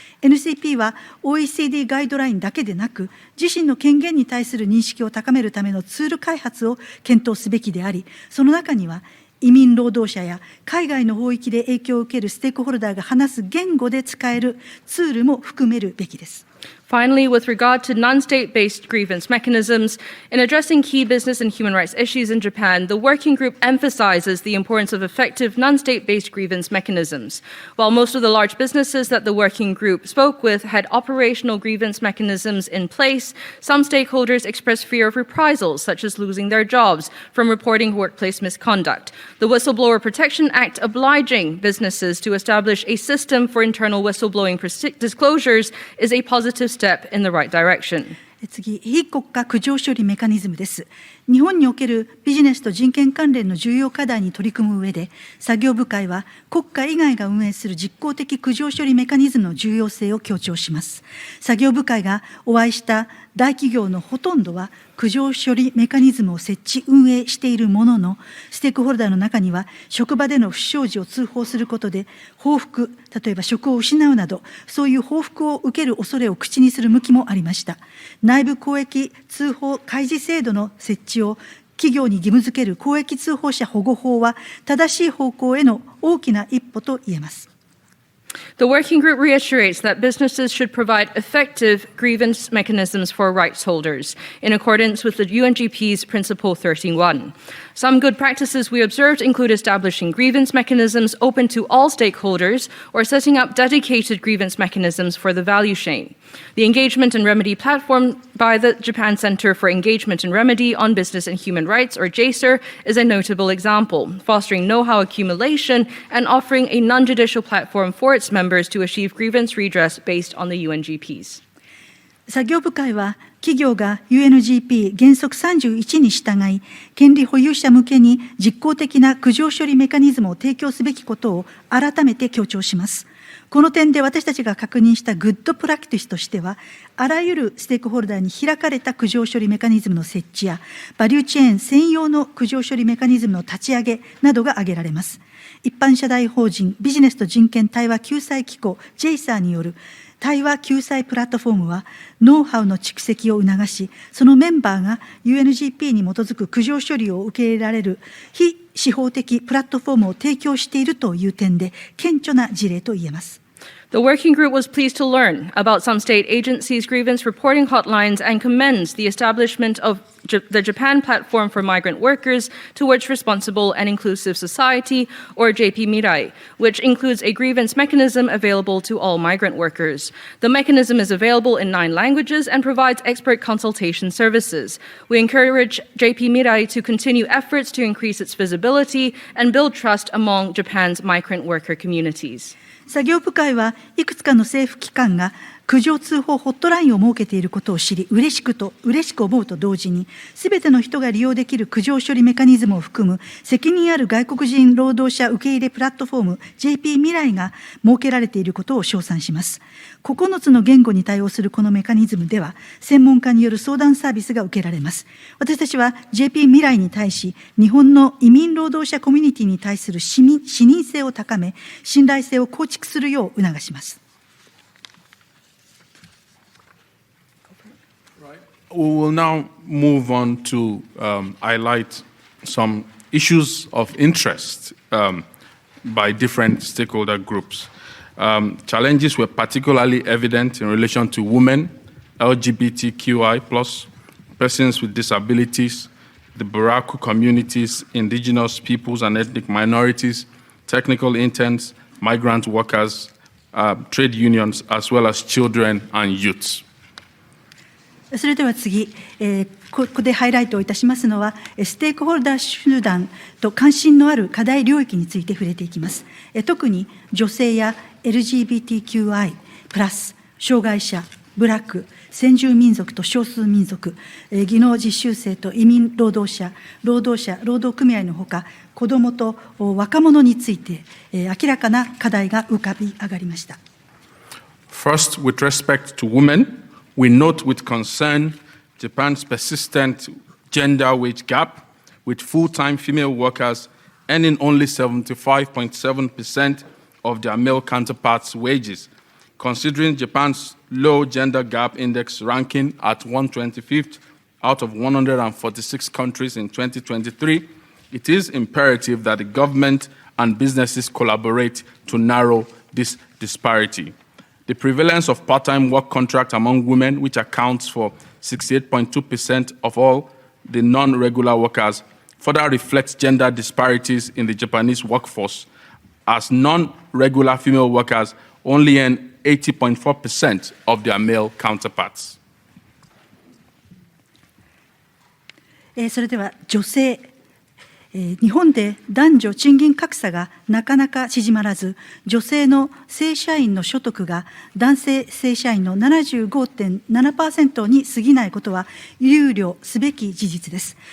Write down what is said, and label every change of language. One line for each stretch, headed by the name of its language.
Japanese: NCP は OECD ガイドラインだけでなく、自身の権限に対する認識を高めるためのツール開発を検討すべきであり、その中には移民労働者や海外の法域で影響を受けるステークホルダーが話す言語で使えるツールも含めるべきです。
English: Finally, with regard to non-state-based grievance mechanisms, in addressing key business and human rights issues in Japan, the working group emphasizes the importance of effective non-state-based grievance mechanisms. While most of the large businesses that the working group spoke with had operational grievance mechanisms in place, some stakeholders expressed fear of reprisals, such as losing their jobs, from reporting workplace misconduct. The Whistleblower Protection Act obliging businesses to establish a system for internal whistleblowing disclosures is a positive step in the right direction.
Japanese: 次、非国家苦情処理メカニズムです。日本におけるビジネスと人権関連の重要課題に取り組む上で、作業部会は国家以外が運営する実効的苦情処理メカニズムの重要性を強調します。作業部会がお会いした大企業のほとんどは苦情処理メカニズムを設置運営しているものの、ステークホルダーの中には職場での不祥事を通報することで報復、例えば職を失うなど、そういう報復を受ける恐れを口にする向きもありました。内部公益通報開示制度の設置を企業に義務付ける公益通報者保護法は正しい方向への大きな一歩と言えます。
English: The working group reiterates that businesses should provide effective grievance mechanisms for rights holders in accordance with the UNGP's Principle 13.1. Some good practices we observed include establishing grievance mechanisms open to all stakeholders or setting up dedicated grievance mechanisms for the value chain. The Engagement and Remedy platform by the Japan Center for Engagement and Remedy on Business and Human Rights, or JASER, is a notable example, fostering know-how accumulation and offering a non-judicial platform for its members to achieve grievance redress based on the UNGPs.
Japanese: 作業部会は企業が UNGP 原則31に従い、権利保有者向けに実効的な苦情処理メカニズムを提供すべきことを改めて強調します。この点で私たちが確認したグッドプラクティスとしては、あらゆるステークホルダーに開かれた苦情処理メカニズムの設置や、バリューチェーン専用の苦情処理メカニズムの立ち上げなどが挙げられます。一般社大法人ビジネスと人権対話救済機構 JASER による対話救済プラットフォームは、ノウハウの蓄積を促し、そのメンバーが UNGP に基づく苦情処理を受け入れられる非司法的プラットフォームを提供しているという点で、顕著な事例と言えます。
English: The working group was pleased to learn about some state agencies' grievance reporting hotlines and commends the establishment of the Japan Platform for Migrant Workers Towards Responsible and Inclusive Society, or JP Mirai, which includes a grievance mechanism available to all migrant workers. The mechanism is available in 9 languages and provides expert consultation services. We encourage JP Mirai to continue efforts to increase its visibility and build trust among Japan's migrant worker communities.
Japanese: 作業部会はいくつかの政府機関が苦情通報ホットラインを設けていることを知り、嬉しく思うと同時に、すべての人が利用できる苦情処理メカニズムを含む責任ある外国人労働者受け入れプラットフォーム JP 未来が設けられていることを称賛します。 9つの言語に対応するこのメカニズムでは、専門家による相談サービスが受けられます。私たちは JP 未来に対し、日本の移民労働者コミュニティに対する視認性を高め、信頼性を構築するよう促します。
English: We will now move on to highlight some issues of interest by different stakeholder groups. Challenges were particularly evident in relation to women, LGBTQI+, persons with disabilities, the Baraku communities, indigenous peoples and ethnic minorities, technical interns, migrant workers, trade unions, as well as children and youths.
Japanese: それでは次、ここでハイライトをいたしますのは、ステークホルダー集団と関心のある課題領域について触れていきます。特に女性や LGBTQI+、障害者、ブラック、先住民族と少数民族、技能実習生と移民労働者、労働組合のほか、子どもと若者について、明らかな課題が浮かび上がりました。
English: First, with respect to women, we note with concern Japan's persistent gender wage gap, with full-time female workers earning only 75.7% of their male counterparts' wages. Considering Japan's low gender gap index ranking at 125th out of 146 countries in 2023, it is imperative that the government and businesses collaborate to narrow this disparity. The prevalence of part-time work contract among women, which accounts for 68.2% of all the non-regular workers, further reflects gender disparities in the Japanese workforce, as non-regular female workers only earn 80.4% of their male counterparts.
Japanese: それでは女性、日本で男女賃金格差がなかなか縮まらず、女性の正社員の所得が男性正社員の 75.7% に過ぎないことは憂慮すべき事実です。